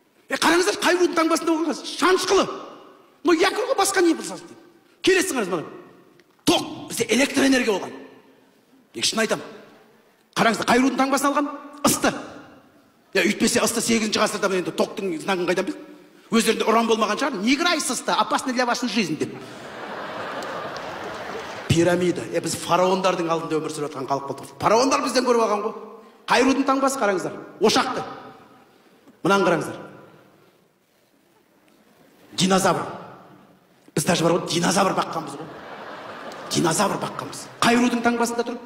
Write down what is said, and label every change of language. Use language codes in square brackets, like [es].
[kk] Қараңыздар, қай рудың таңбасында болған ғой, Шанышқылы. Но якорьға басқа не болса дейді. Келесін қараңыз мына. Тоқ, бізде электроэнергия болған. Шын айтамын. Қараңыздар, қай рудың таңбасын алған? Ысты. Үйтпесе ысты 8-ші ғасырда енді тоқтың знагын қайдан білді? Өздерінде ұран болмаған шығар. [ru] Не играй с ысты, опасно для вашей жизни [kk] деп. Пирамида. Біз фараондардың алдында өмір сүріп жатқан халық болдық. Фараондар бізден көріп алған ғой. Қай рудың таңбасы, қараңыздар. Ошақты. Мынаны қараңыздар. Динозавр. Біз даже бар ғой, динозавр баққанбыз ғой. Динозавр баққанбыз. Қай рудың таңбасында тұр?